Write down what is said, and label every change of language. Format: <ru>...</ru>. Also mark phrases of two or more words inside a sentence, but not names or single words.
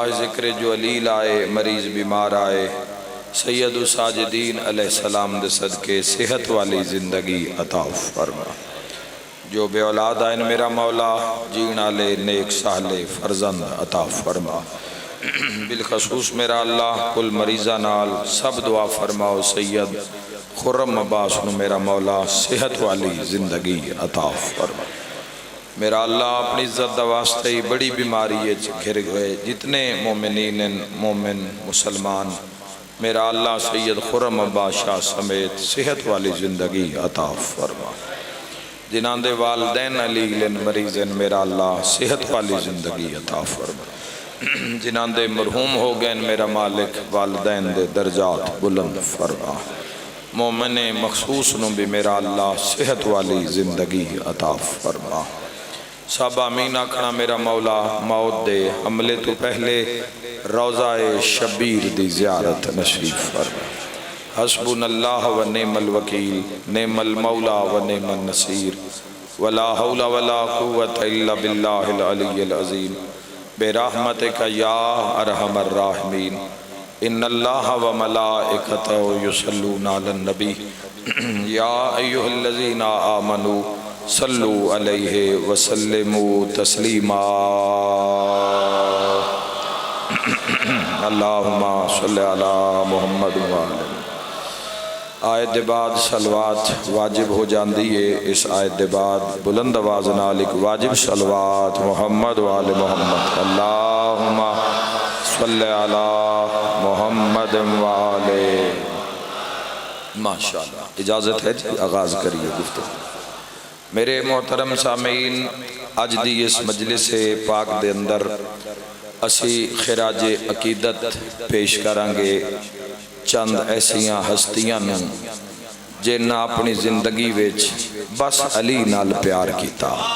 <pa>ذکر جو علیل آئے، مریض بیمار آئے، سید الساجدین علیہ السلام دے صدقے صحت والی زندگی عطا فرما. جو بے اولاد آئے میرا مولا جیݨ آلے نیک صالح فرزند عطا فرما. بالخصوص میرا اللہ کل مریضاں نال سب دعا فرماؤ. سید خرم عباس نوں میرا مولا صحت والی زندگی عطا فرما میرا اللہ. اپنی عزت دا واسطے ہی بڑی بیماری گھر گئے جتنے مومنین مومن مسلمان میرا اللہ سید خرم عباس شاہ سمیت صحت والی زندگی عطا فرما. جنہاں دے والدین علیل مریضن میرا اللہ صحت والی زندگی عطا فرما. جنہاں دے مرحوم ہو گئے میرا مالک والدین دے درجات بلند فرما. مومن مخصوص نوں بھی میرا اللہ صحت والی زندگی عطا فرما. سب آمین آکھنا میرا مولا. موت دے حملے تو پہلے روضۂ شبیر دی زیارت نصیب فرما.</pa> <ar>حسبنا الله ونعم الوكيل، نعم المولى ونعم النصير، ولا حول ولا قوة إلا بالله العلي العظيم. برحمتك يا أرحم الراحمين. إن الله وملائكته يصلون على النبي يا أيها الذين آمنوا صلوا عليه وسلموا تسليما. اللهم صل على محمد وآل.</ar> <pa>آیت دے بعد صلوات واجب ہو جاتی ہے. اس آیت دے بعد بلند آواز نال ایک واجب صلوات</pa> <ar>محمد وآل محمد. اللهم صل على محمد وآل. माशाअल्लाह।</ar> <pa>اجازت ہے جی، آغاز کریے گفتگو۔ میرے محترم سامعین، اج دی اس مجلس پاک دے اندر اسی خراج عقیدت پیش کراں گے چند ایسیاں ہستیاں نوں جنہاں اپنی زندگی وچ بس علی نال پیار کیا.</pa>